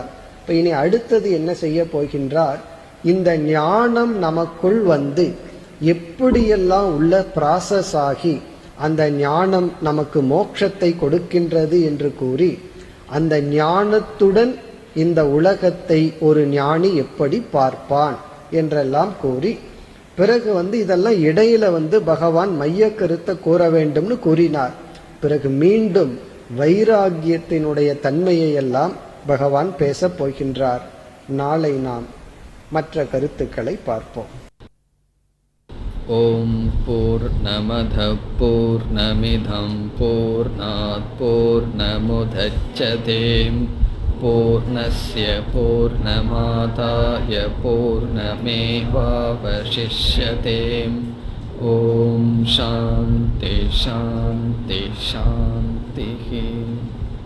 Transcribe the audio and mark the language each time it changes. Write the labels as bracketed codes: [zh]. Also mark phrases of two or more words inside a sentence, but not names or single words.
[ta] இப்ப இனி அடுத்தது என்ன செய்ய போகின்றார், இந்த ஞானம் நமக்குள் எப்படியெல்லாம் உள்ள ப்ராசஸ் ஆகி அந்த ஞானம் நமக்கு மோட்சத்தை கொடுக்கின்றது என்று கூறி, அந்த ஞானத்துடன் இந்த உலகத்தை ஒரு ஞானி எப்படி பார்ப்பான் என்றெல்லாம் கூறி, பிறகு இதெல்லாம் இடையில பகவான் மைய கருத்தை கூற வேண்டும்னு கூறினார். பிறகு மீண்டும் வைராகியத்தினுடைய தன்மையை எல்லாம் பகவான் பேச போகின்றார். நாளை நாம் மற்ற கருத்துக்களை பார்ப்போம். [sa] ओं पूर्णमद पूर्णमिदं पूर्णात् पूर्णमुदच्यते पूर्णस्य पूर्णमादाय पूर्णमेवावशिष्यते. ओं शान्ति शान्ति शान्ति.